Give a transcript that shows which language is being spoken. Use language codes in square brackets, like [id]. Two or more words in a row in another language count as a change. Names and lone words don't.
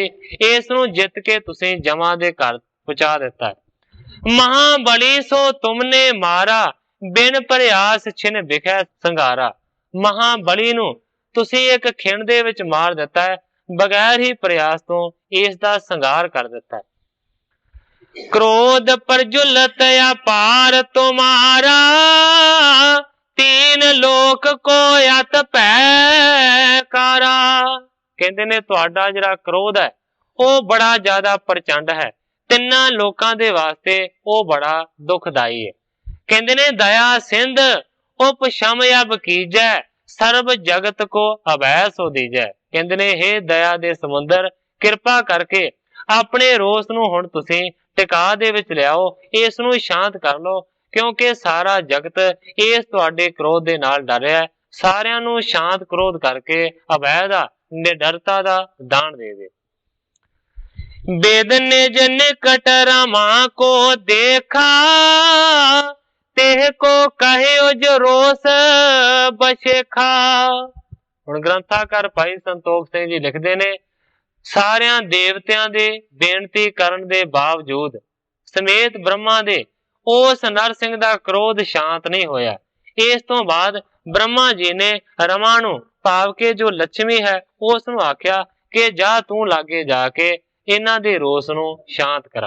[pa] ਇਸ ਨੂੰ ਜਿੱਤ ਕੇ ਤੁਸੀਂ ਜਮਾਂ ਦੇ ਘਰ ਪਹੁੰਚਾ ਦਿੱਤਾ। [bra] महाबली सो तुमने मारा, बिन प्रयास छिन विखै संघारा। [pa] ਮਹਾਬਲੀ ਨੂੰ ਤੁਸੀਂ ਇੱਕ ਖਿਣ ਦੇ ਵਿੱਚ ਮਾਰ ਦਿੱਤਾ ਹੈ, ਬਗੈਰ ਹੀ ਪ੍ਰਯਾਸ ਤੋਂ ਇਸ ਦਾ ਸੰਘਾਰ ਕਰ ਦਿੱਤਾ ਹੈ। [bra] क्रोध प्रज्वलत अपार तुम्हारा, तीन लोक को अत पैकारा। [pa] ਕਹਿੰਦੇ ਨੇ ਤੁਹਾਡਾ ਜਿਹੜਾ ਕ੍ਰੋਧ ਹੈ ਉਹ ਬੜਾ ਜ਼ਿਆਦਾ ਪ੍ਰਚੰਡ ਹੈ, ਤਿੰਨਾਂ ਲੋਕਾਂ ਦੇ ਵਾਸਤੇ ਉਹ ਬੜਾ ਦੁਖਦਾਈ ਹੈ। ਕਹਿੰਦੇ ਨੇ [bra] दइआ सिंध उपशम अब कीजै, सरब जगत को अभै सो दीजै। [pa] ਕਹਿੰਦੇ ਨੇ ਹੇ ਦਇਆ ਦੇ ਸਮੁੰਦਰ, ਕਿਰਪਾ ਕਰਕੇ ਆਪਣੇ ਰੋਸ ਨੂੰ ਹੁਣ ਤੁਸੀਂ ਟਿਕਾ ਦੇ ਵਿੱਚ ਲਿਆਓ, ਇਸ ਨੂੰ ਸ਼ਾਂਤ ਕਰ ਲਓ, ਕਿਉਂਕਿ ਸਾਰਾ ਜਗਤ ਇਸ ਤੁਹਾਡੇ ਕ੍ਰੋਧ ਦੇ ਨਾਲ ਡਰ ਰਿਹਾ ਹੈ। ਸਾਰਿਆਂ ਨੂੰ ਸ਼ਾਂਤ ਕ੍ਰੋਧ ਕਰਕੇ ਅਭੈ ਦਾ, ਨਿਡਰਤਾ ਦਾ ਦਾਨ ਦੇ ਦੇ। [bra] वेद निज निकट रमा को देखा, तेह को कहे जो रोस बशेखा। [pa] ਹੁਣ ਗ੍ਰੰਥਾਕਾਰ ਭਾਈ ਸੰਤੋਖ ਸਿੰਘ ਜੀ ਲਿਖਦੇ ਨੇ, ਸਾਰਿਆਂ ਦੇਵਤਿਆਂ ਦੇ ਬੇਨਤੀ ਕਰਨ ਦੇ ਬਾਵਜੂਦ ਸਮੇਤ ਬ੍ਰਹਮਾ ਦੇ ਉਸ ਨਰ ਸਿੰਘ ਦਾ ਕ੍ਰੋਧ ਸ਼ਾਂਤ ਨਹੀਂ ਹੋਇਆ। ਇਸ ਤੋਂ ਬਾਅਦ ਬ੍ਰਹਮਾ ਜੀ ਨੇ रमा ਨੂੰ, ਭਾਵ ਕੇ ਜੋ ਲక్ష్ਮੀ ਹੈ, ਉਸ ਨੂੰ ਆਖਿਆ ਕਿ ਜਾ ਤੂੰ ਲਾਗੇ ਜਾ ਕੇ ਇਹਨਾਂ ਦੇ ਰੋਸ ਨੂੰ ਸ਼ਾਂਤ ਕਰਾ।